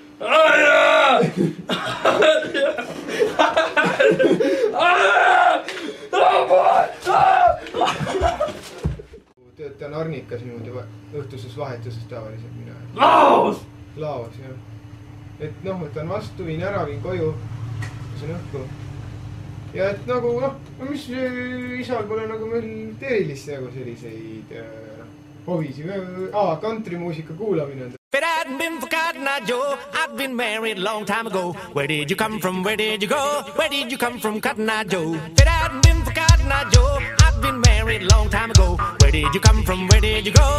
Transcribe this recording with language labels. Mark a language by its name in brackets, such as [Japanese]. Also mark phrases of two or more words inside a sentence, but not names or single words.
[Estonian] Töötan Arnikas niimoodi õhtuses vahetuses tavaliselt mina. Laos! Laos, jah. et noh, võtan vastu, viin ära, viin koju. See on õhku. Ja et nagu noh, mis isal pole nagu meil erilist nagu selliseid hobisi. Countrymuusika kuulamine on. [English] If it hadn't been for Cotton Eye Joe, I'd been married a long time ago. Where did you come from? Where did you go? Where did you come from, Cotton Eye Joe? If it hadn't been for Cotton Eye Joe, I'd been married a long time ago. Where did you come from? Where did you go?